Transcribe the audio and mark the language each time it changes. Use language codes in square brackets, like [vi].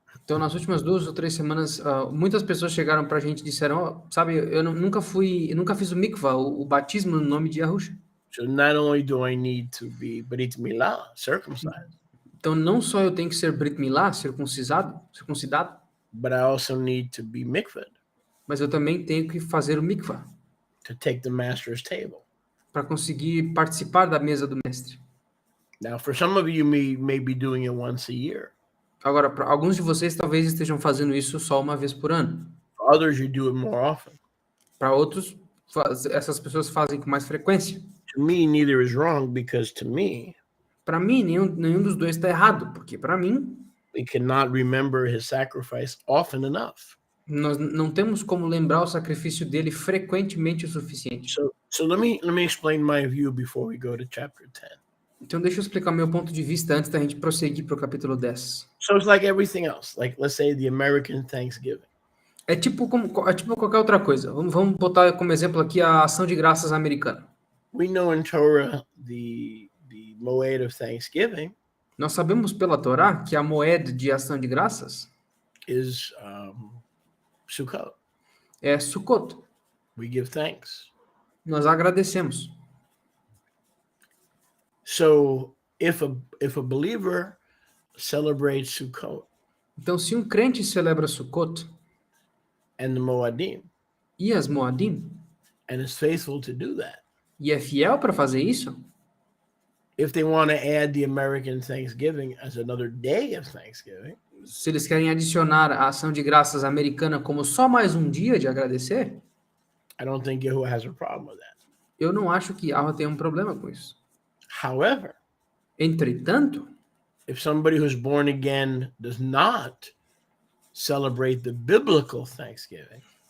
[pt] Então, nas últimas 2 ou 3 semanas, muitas pessoas chegaram para a gente e disseram, sabe, eu nunca fiz o mikvah, o batismo no nome de Yahusha. [en] So not only do I need to be Brit Milah, circumcised. [pt] Então, não só eu tenho que ser Brit Milah, circuncidado, [en] but I also need to be mikved. [pt] Mas eu também tenho que fazer o mikvah. [en] To take the master's table. [pt] Para conseguir participar da mesa do mestre. [en] Now, for some of you may be doing it once a year. [pt] Agora, para alguns de vocês talvez estejam fazendo isso só uma vez por ano. [en] For others, you do it more often. [pt] Para outros, essas pessoas fazem com mais frequência. [en] To me, neither is wrong, because to me, [pt] para mim, nenhum dos dois está errado, porque para mim, [en] we cannot remember his sacrifice often enough. [pt] Nós não temos como lembrar o sacrifício dele frequentemente o suficiente. [en] So let me explain my view before we go to chapter 10. [pt] Então deixa eu explicar meu ponto de vista antes da gente prosseguir para o capítulo 10. [en] So it's like everything else, like let's say the American Thanksgiving. [pt] É tipo qualquer outra coisa. Vamos botar como exemplo aqui a ação de graças americana. [en] We know in Torah the moed of Thanksgiving. [pt] Nós sabemos pela Torá que a moed de ação de graças [en] is Sukkot. [pt] É Sukkot. [en] We give thanks. [pt] Nós agradecemos. [en] So if a believer celebrates Sukkot, [pt] então se um crente celebra Sukkot [en] and the Moadim, [pt] e as Moadim, [en] and is faithful to do that, [pt] e é fiel para fazer isso, [en] if they want to add the American Thanksgiving as another day of Thanksgiving, [pt] se eles querem adicionar a ação de graças americana como só mais um dia de agradecer, [en] I don't think Yahuwah has a problem with that. [pt] eu não acho que Yahweh tem um problema com isso. [en] However, [pt] Entretanto, [en] if somebody who's born again does not celebrate the biblical Thanksgiving,